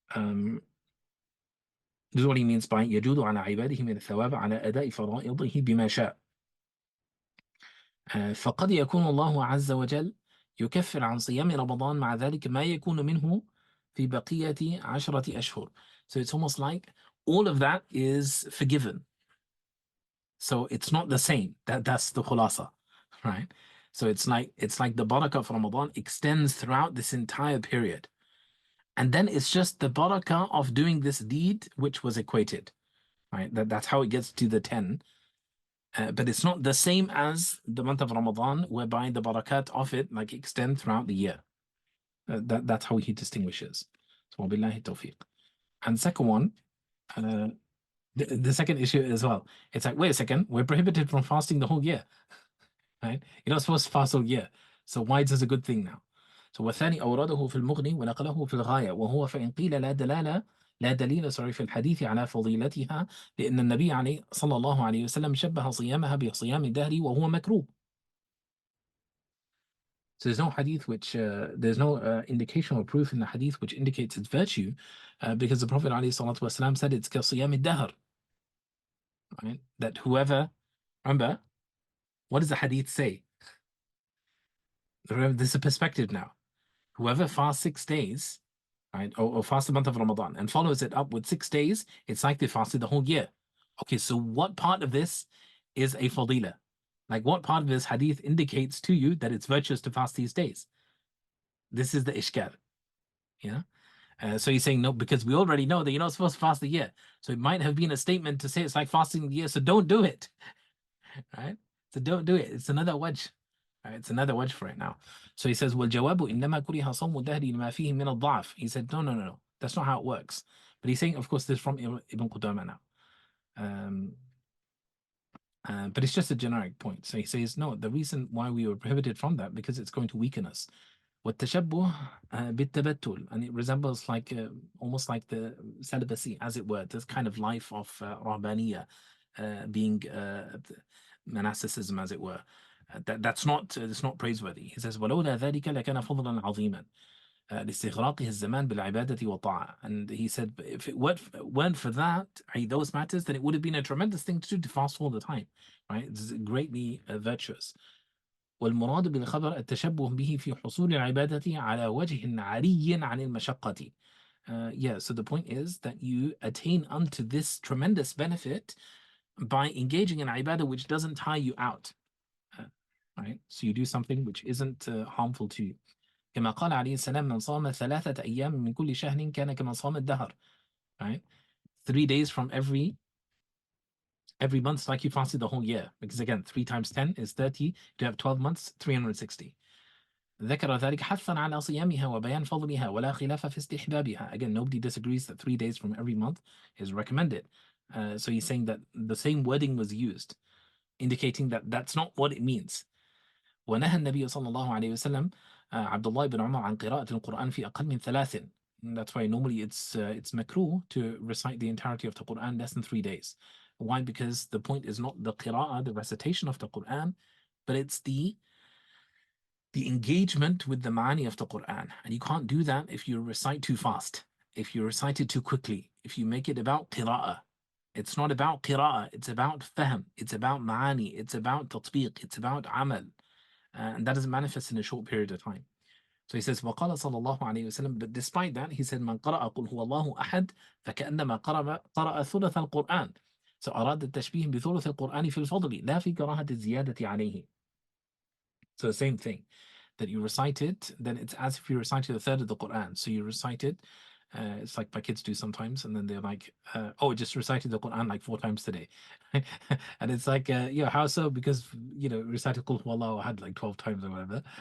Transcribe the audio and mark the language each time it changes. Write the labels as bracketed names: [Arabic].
[English] This is what he means by [Arabic] يجود على عباده من الثواب على أداء فرائضه بما شاء. فقد يكون الله عز وجل يكفر عن صيام رمضان مع ذلك ما يكون منه في بقية 10 أشهر. [English] So it's almost like all of that is forgiven. So it's not the same. That's the khulasa, right? So it's like the barakah of Ramadan extends throughout this entire period. And then it's just the barakah of doing this deed which was equated, right? That's how it gets to the 10. But it's not the same as the month of Ramadan, whereby the barakat of it like extend throughout the year. That's how he distinguishes. So wabillahi tawfiq. And second one, the second issue as well. It's like, wait a second, we're prohibited from fasting the whole year, right? You're not supposed to fast all year. So why is this a good thing now? [Arabic] So والثاني أورده في المغني ونقله في الغاية وهو فإن قيل لا دليل في الحديث على فضيلتها لأن النبي عليه صلى الله عليه وسلم شبه صيامها بصيام الدهر وهو مكروه. [English] So there's no hadith there's no indication or proof in the hadith which indicates its virtue because the Prophet [Arabic] عليه الصلاة والسلام [English] said it's [Arabic] كصيام الدهر. [English] Right? That whoever, remember, what does the hadith say? Remember, this is a perspective now. Whoever fasts 6 days, right, or fasts the month of Ramadan and follows it up with 6 days, it's like they fasted the whole year. Okay, so what part of this is a fadila? Like what part of this hadith indicates to you that it's virtuous to fast these days? This is the ishkal. Yeah. So he's saying no, because we already know that you're not supposed to fast the year. So it might have been a statement to say it's like fasting the year, so don't do it. Right? So don't do it. It's another wajh. Right? It's another wajh for it now. So he says, [Arabic] وَالْجَوَابُ إِنَّمَا كُرِهَ صَوْمُ الدَّهْرِ لِمَا فِيهِ مِنَ الضَّعْفِ. [English] He said, no. That's not how it works. But he's saying, of course, this is from Ibn Qudama now. But it's just a generic point. So he says, no, the reason why we were prohibited from that, because it's going to weaken us. [Arabic] وَالتَّشَبُّهُ بِالتَّبَتُّلِ. [English] And it resembles like almost like the celibacy, as it were, this kind of life of rahbaniyah, being monasticism, as it were. That's not praiseworthy. He says, [Arabic] ولولا ذلك لكان فضلا عظيما لاستغراقه الزمان بالعبادة والطاعة. [English] And he said, if it weren't for that, those matters, then it would have been a tremendous thing to do to fast all the time, right? It's greatly virtuous. [Arabic] والمراد بالخبر التشبه به في حصول العبادة على وجه عري عن المشقة. [English] Yeah, so the point is that you attain unto this tremendous benefit by engaging in ibadah which doesn't tire you out. Right? So you do something which isn't harmful to you. [Arabic] كما قال عليه السلام من صام 3 أيام من كل شهر كان كمن صام الدهر. [English] Right? 3 days from every month, like you fasted the whole year. Because again, 3 times 10 is 30. You have 12 months, 360. [Arabic] ذكر ذلك حثا على صيامها وبيان فضلها ولا خلاف في استحبابها. [English] Again, nobody disagrees that 3 days from every month is recommended. So he's saying that the same wording was used, indicating that that's not what it means. [Arabic] ونهى النبي صلى الله عليه وسلم عبد الله بن عمر عن قراءة القرآن في أقل من 3. [English] That's why normally it's makruh to recite the entirety of the Quran less than 3 days. Why? Because the point is not the qira'ah, the recitation of the Quran, but it's the engagement with the ma'ani of the Quran. And you can't do that if you recite too fast, if you recite it too quickly, if you make it about qira'ah. It's not about qira'ah, it's about fahm, it's about ma'ani, it's about tatbiq, it's about amal. And that doesn't manifest in a short period of time. So he says, [Arabic] وقال صلى الله عليه وسلم, [English] but despite that, he said, [Arabic] من قرأ قل هو الله أحد فكأنما قرأ ثلث القرآن. So أراد التشبيه بثلث القرآن في الفضل لا في كراهة الزيادة عليه. [English] So the same thing, that you recite it, then it's as if you recited a third of the Quran. So you recite it, it's like my kids do sometimes, and then they're like, oh, just recited the Quran like 4 times today. And it's like, yeah, how so? Because, recited Qul Huwallahu Ahad like 12 times or whatever.